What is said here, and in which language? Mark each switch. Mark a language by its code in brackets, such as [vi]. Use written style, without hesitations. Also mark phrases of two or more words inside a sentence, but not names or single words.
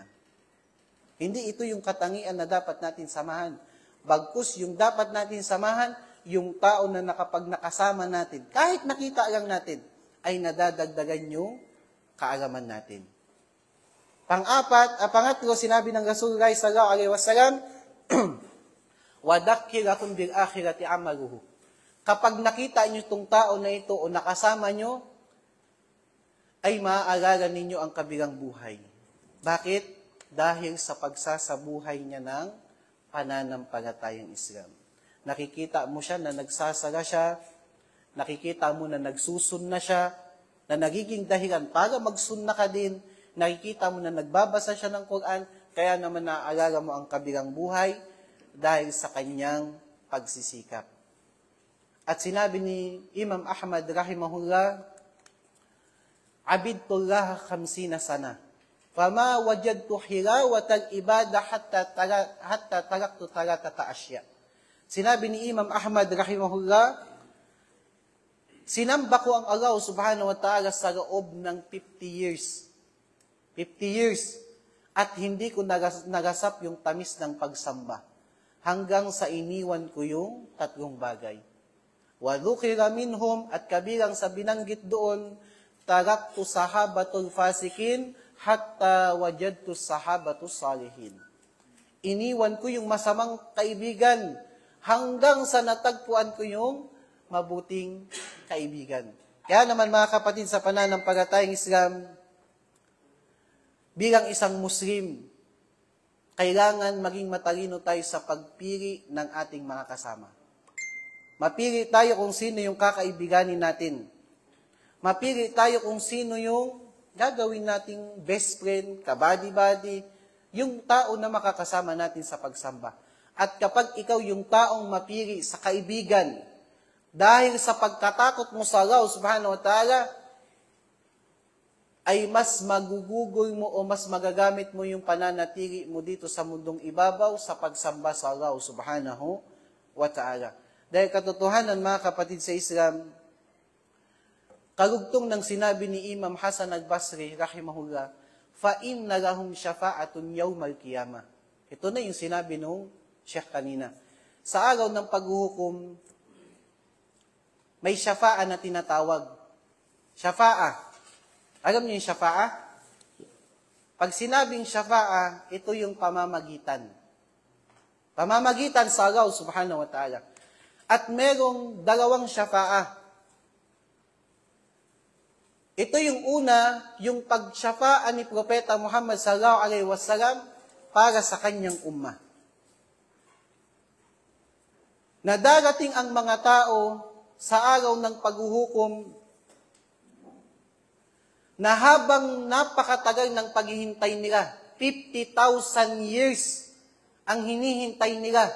[tl] Hindi ito yung katangian na dapat natin samahan. Bagkus yung dapat natin samahan, yung tao na kapag nakasama natin, kahit nakita lang natin, ay nadadagdagan yung kaalaman natin. Pangatlo, sinabi ng Rasulullah [ar] صلى الله عليه وسلم ويذكركم بالآخرة عمله. [tl] Kapag nakita niyo itong tao na ito o nakasama niyo, ay maaalala ninyo ang kabilang buhay. Bakit? Dahil sa pagsasabuhay niya ng pananampalatayang Islam. Nakikita mo siya na nagsasala siya, nakikita mo na nagsusun na siya, na nagiging dahilan para magsunna ka din, nakikita mo na nagbabasa siya ng Quran, kaya naman naaalala mo ang kabilang buhay dahil sa kanyang pagsisikap. At sinabi ni Imam Ahmad [ar] رحمه الله عبدت الله 50 سنة. فما وجدت حلاوة العبادة حتى تركت ثلاثة أشياء. [tl] Sinabi ni Imam Ahmad rahimahullah, sinamba ko ang Allah [ar] سبحانه وتعالى [tl] sa loob ng 50 years. 50 years. At hindi ko nagasap yung tamis ng pagsamba. Hanggang sa iniwan ko yung 3 bagay. [ar] وذكر منهم, [tl] at kabilang sa binanggit doon, [ar] تركت صحبة الفاسقين حتى وجدت صحبة الصالحين. [tl] Iniwan ko yung masamang kaibigan, hanggang sa natagpuan ko yung mabuting kaibigan. Kaya naman mga kapatid sa pananampalatayang Islam, bilang isang Muslim, kailangan maging matalino tayo sa pagpili ng ating mga kasama. Mapili tayo kung sino yung kakaibiganin natin. Mapili tayo kung sino yung gagawin nating [en] best friend, [tl] kabady-bady, yung tao na makakasama natin sa pagsamba. At kapag ikaw yung taong mapili sa kaibigan, dahil sa pagkatakot mo sa Allah [ar] سبحانه وتعالى, [tl] ay mas magugugol mo o mas magagamit mo yung pananatili mo dito sa mundong ibabaw sa pagsamba sa Allah [ar] سبحانه وتعالى. [tl] Dahil katotohanan, mga kapatid sa Islam, karugtong ng sinabi ni Imam Hasan al-Basri, [ar] rahimahullah, فَإِنَّ لَهُمْ شَفَاءَةٌ يَوْمَ الْقِيَامَةِ. [tl] Ito na yung sinabi nung Sheikh kanina. Sa araw ng paghuhukom, may shafa'a na tinatawag. Shafa'a. Alam niyo yung shafa'a? Pag sinabing shafa'a, ito yung pamamagitan. Pamamagitan sa Allah [ar] سبحانه وتعالى. [tl] At merong dalawang shafa'a. Ito yung una, yung pag-shafa'a ni Propeta Muhammad [ar] صلى الله عليه وسلم [tl] para sa kanyang ummah. Na darating ang mga tao sa araw ng paghuhukom na habang napakatagal ng paghihintay nila, 50,000 years ang hinihintay nila.